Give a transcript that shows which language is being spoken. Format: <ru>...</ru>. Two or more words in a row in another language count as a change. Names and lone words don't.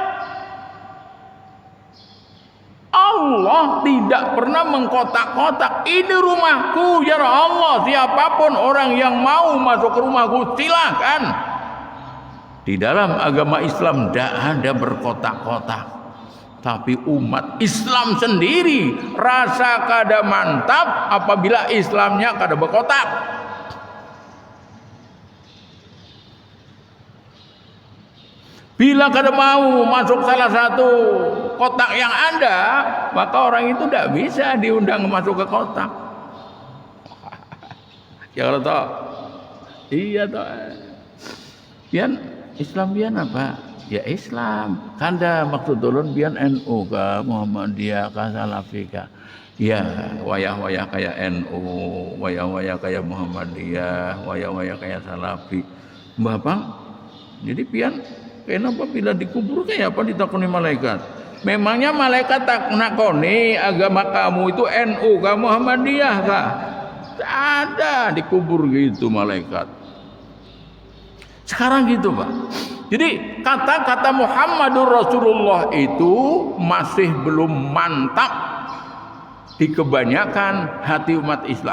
<id>Allah tidak pernah mengkotak-kotak. Ini rumahku,</id> <ar>يا الله.</ar> <id>Siapapun orang yang mau masuk ke rumahku, silakan. Di dalam agama Islam tidak ada berkotak-kotak.</id> <bjn>Tapi umat Islam sendiri rasa kada mantap apabila Islamnya kada berkotak.</bjn> <id>Bila kada mau masuk salah satu kotak yang ada, maka orang itu tidak bisa diundang masuk ke kotak. Ya kalau toh, iya toh.</id> <bjn>Pian Islam pian apa? Ya Islam. Kanda maksud ulun pian NU ka Muhammadiyah ka Salafi ka. Ya wayah-wayah kayak NU, wayah-wayah kayak Muhammadiyah, wayah-wayah kayak Salafi. Bapak, jadi pian kenapa bila dikubur kayak apa ditakoni malaikat? Memangnya malaikat tak nakoni agama kamu itu NU ka Muhammadiyah ka? Tak ada dikubur gitu malaikat.</bjn> <id>Sekarang gitu Pak. Jadi kata-kata</id> <ar>محمد رسول الله</ar> <id>itu masih belum mantap di kebanyakan hati umat Islam.</id>